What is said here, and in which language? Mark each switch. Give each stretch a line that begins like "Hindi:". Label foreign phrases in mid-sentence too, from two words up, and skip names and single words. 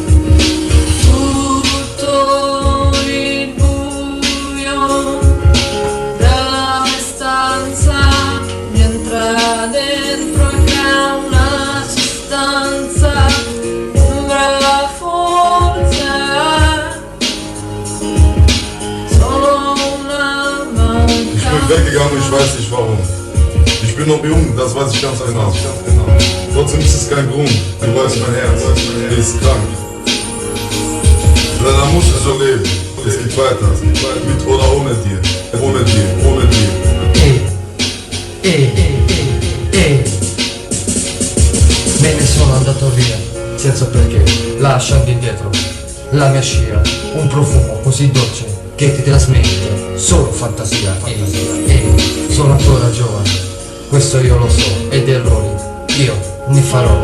Italian: Tutto il buio della mia stanza mi entra dentro e crea una sostanza. Sembra forse solo una
German: Ich bin
Italian: mancanza.
German: weggegangen, ich weiß nicht warum. Ich bin noch jung, das weiß ich ganz genau. Trotzdem ist es kein Grund. Du weißt, mein Herz ist krank. Leider muss ich so leben. Es geht weiter. Mit oder ohne dir. Ohne dir.
Italian: Me ne sono andato via, senza perché, lasciando indietro la mia scia, un profumo così dolce che ti trasmette solo fantasia. Sono ancora giovane, questo io lo so, ed errori io ne farò.